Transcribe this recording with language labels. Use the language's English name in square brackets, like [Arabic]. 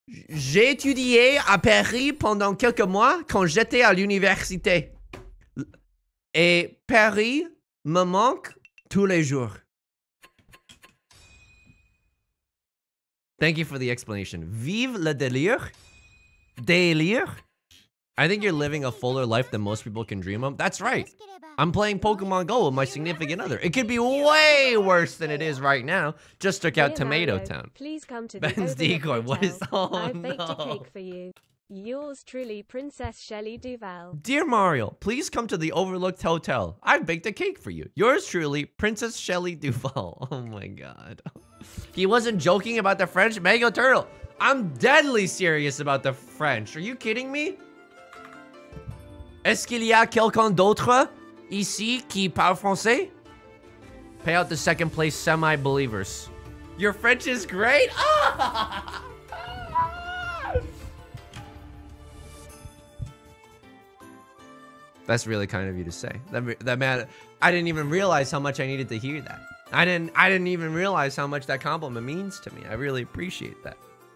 [French] J'ai étudié à Paris pendant quelques mois quand j'étais à l'université. Et Paris me manque tous les jours. [English] Thank you for the explanation. [French] Vive le délire. Délire. [English] I think you're living a fuller life than most people can dream of. That's right. I'm playing Pokemon Go with my significant other. It could be way worse than it is right now. Just took out Tomato Town. Please come to Ben's decoy. What is... Oh, I baked no. a cake for you. Yours truly, Princess Shelley Duval. Dear Mario, please come to the Overlooked Hotel. I've baked a cake for you. Yours truly, Princess Shelley Duval. Oh my god. He wasn't joking about the French. Mango Turtle. I'm deadly serious about the French. Are you kidding me? [French] Est-ce qu'il y a quelqu'un d'autre ici qui parle français? [English] Pay out the second place semi-believers. Your French is great? Ah! That's really kind of you to say. That man, I didn't even realize how much I needed to hear that. I didn't even realize how much that compliment means to me. I really appreciate that.